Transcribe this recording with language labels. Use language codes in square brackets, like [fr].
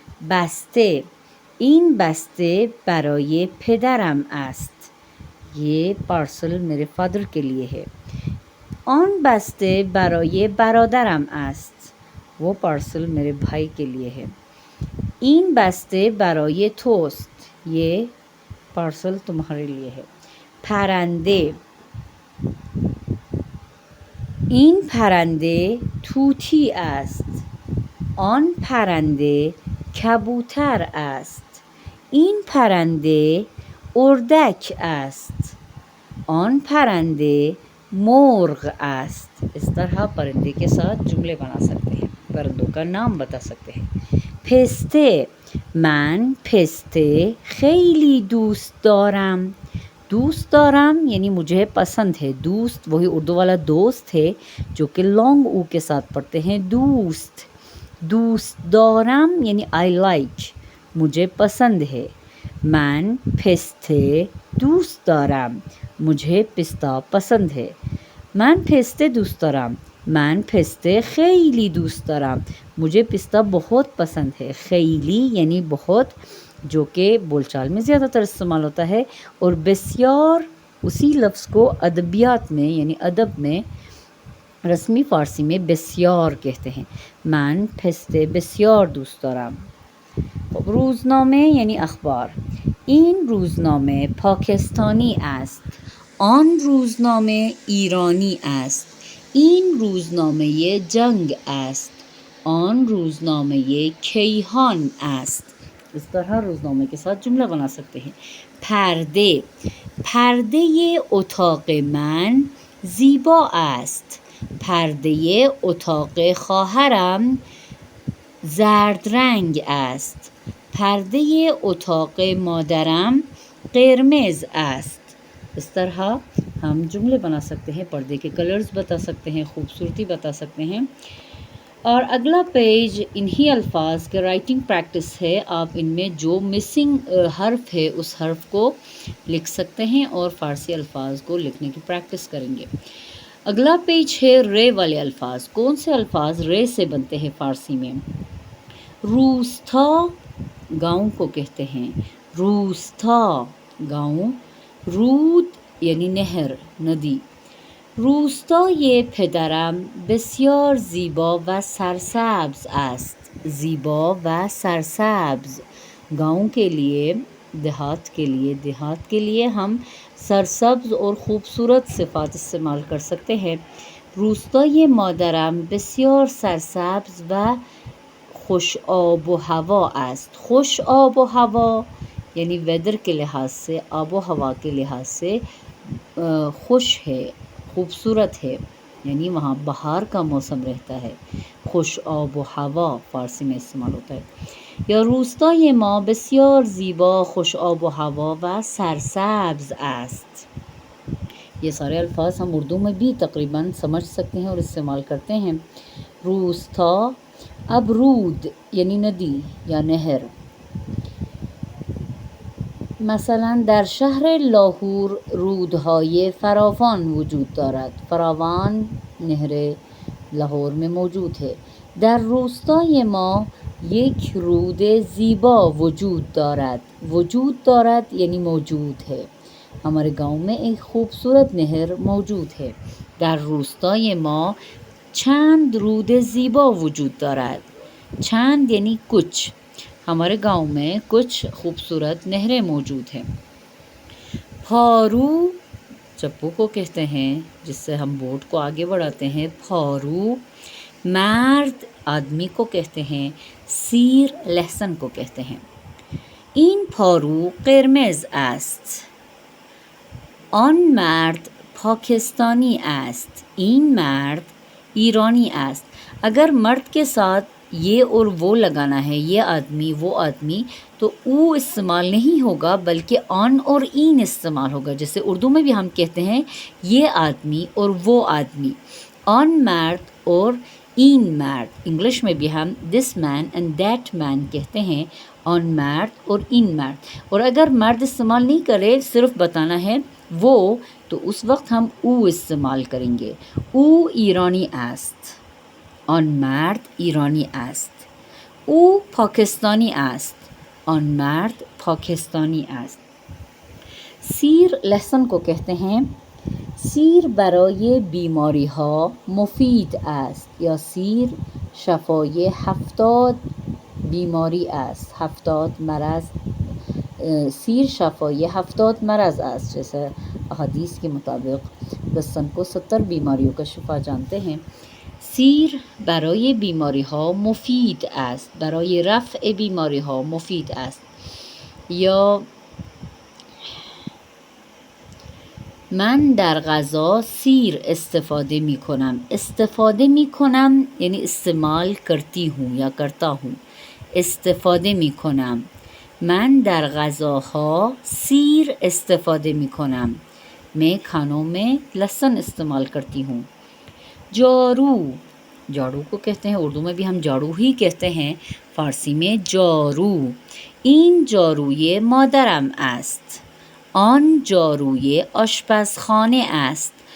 [fa] بسته، این بسته برای پدرم است. [ur] یہ پارسل میرے فادر کے لیے ہے. [fa] آن بسته برای برادرم است. [ur] وہ پارسل میرے بھائی کے لیے ہے. [fa] این بسته برای توست. [ur] یہ پارسل تمہارے لیے ہے. [fa] پرنده، این پرنده طوطی است. آن پرنده کبوتر است. این پرنده اردک است. آن پرنده مرغ است. [ur] اس طرح پرندے کے ساتھ جملے بنا سکتے ہیں، پرندوں کا نام بتا سکتے ہیں. [fa] پسته، من پسته خیلی دوست دارم. [ur] دوست دارم یعنی مجھے پسند ہے. دوست وہی اردو والا دوست ہے جو کہ لانگ او کے ساتھ پڑھتے ہیں. دوست، دوست دارم یعنی آئی لائک، مجھے پسند ہے. [fa] من پسته دوست دارم. [ur] مجھے پستہ پسند ہے. [fa] من پسته دوست دارم. من پسته خیلی دوست دارم. [ur] مجھے پستہ بہت پسند ہے. خیلی یعنی بہت، جو کہ بول چال میں زیادہ تر استعمال ہوتا ہے. اور بسیار اسی لفظ کو ادبیات میں یعنی ادب میں رسمی فارسی میں بسیار کہتے ہیں. [fa] من پسته بسیار دوست دارم. روزنامه [ur] یعنی اخبار. [fa] این روزنامه پاکستانی است. آن روزنامه ایرانی است. این روزنامه جنگ است. آن روزنامه کیهان است. [ur] اس طرح روزنامے کے ساتھ جملہ بنا سکتے ہیں. [fa] پرده، پرده اتاق من زیبا است. پرده اتاق خواهرم زرد رنگ است. پرده اتاق مادرم قرمز است. [ur] اس طرح ہم جملے بنا سکتے ہیں، پردے کے کلرز بتا سکتے ہیں، خوبصورتی بتا سکتے ہیں. اور اگلا پیج انہی الفاظ کے رائٹنگ پریکٹس ہے. آپ ان میں جو مسنگ حرف ہے اس حرف کو لکھ سکتے ہیں اور فارسی الفاظ کو لکھنے کی پریکٹس کریں گے. اگلا پیج ہے رے والے الفاظ. کون سے الفاظ رے سے بنتے ہیں فارسی میں؟ روستا، گاؤں کو کہتے ہیں. روستا گاؤں. رود یعنی نہر، ندی. [fa] روستای پدرم بسیار زیبا و سرسبز است. [ur] زیبا و سرسبز گاؤں کے لیے، دیہات کے لیے، دیہات کے لیے ہم سرسبز اور خوبصورت صفات استعمال کر سکتے ہیں. [fa] روستای مادرم بسیار سرسبز و خوش آب و هوا است. [ur] خوش آب و هوا یعنی ویدر کے لحاظ سے، آب و ہوا کے لحاظ سے خوش ہے، خوبصورت ہے، یعنی وہاں بہار کا موسم رہتا ہے. خوش آب و هوا فارسی میں استعمال ہوتا ہے. [fa] یا روستای ما بسیار زیبا، خوش آب و هوا و سرسبز است. [ur] یہ سارے الفاظ ہم اردو میں بھی تقریباً سمجھ سکتے ہیں اور استعمال کرتے ہیں. روستا. اب رود یعنی ندی یا نہر. [fa] مثلا در شهر لاهور رودهای فراوان وجود دارد. [ur] فراوان نهر لاهور میں موجود ہے. [fa] در روستای ما یک رود زیبا وجود دارد. [ur] وجود دارد یعنی موجود ہے. ہمارے گاؤں میں ایک خوبصورت نہر موجود ہے. [fa] در روستای ما چند رود زیبا وجود دارد. [ur] چند یعنی کچھ. ہمارے گاؤں میں کچھ خوبصورت نہریں موجود ہیں. پھارو چپو کو کہتے ہیں جس سے ہم بوٹ کو آگے بڑھاتے ہیں. پھارو. مرد آدمی کو کہتے ہیں. سیر لہسن کو کہتے ہیں. [fa] این پھارو قرمز است. آن مرد پاکستانی است. این مرد ایرانی است. [ur] اگر مرد کے ساتھ یہ اور وہ لگانا ہے، یہ آدمی وہ آدمی، تو او استعمال نہیں ہوگا بلکہ آن اور این استعمال ہوگا. جیسے اردو میں بھی ہم کہتے ہیں یہ آدمی اور وہ آدمی، [fa] آن مرد اور این مرد. [ur] انگلش میں بھی ہم دس مین اینڈ دیٹ مین کہتے ہیں، [fa] آن مرد اور این مرد. [ur] اور اگر مرد استعمال نہیں کرے، صرف بتانا ہے وہ، تو اس وقت ہم او استعمال کریں گے. [fa] او ایرانی است، آن مرد ایرانی است. او پاکستانی است، آن مرد پاکستانی است. [ur] سیر لہسن کو کہتے ہیں. [fa] سیر برای بیماری ها مفید است یا سیر شفای 70 بیماری است. 70 مرض، سیر شفای 70 مرض است. [ur] جیسے احادیث کے مطابق لہسن کو 70 بیماریوں کا شفا جانتے ہیں. [fa] سیر برای بیماری ها مفید است، برای رفع بیماری ها مفید است. یا من در غذا سیر استفاده می کنم. [ur] استفاده می کنم یعنی استعمال کرتی ہوں یا کرتا ہوں. [fa] استفاده می کنم. من در غذاها سیر استفاده می کنم. [ur] میں کھانوں میں لہسن استعمال کرتی ہوں. جارو، جاڑو کو کہتے ہیں، اردو میں بھی ہم جاڑو ہی کہتے ہیں، فارسی میں جارو. [fa] این جاروی مادرم است. آن جاروی آشپزخانه است.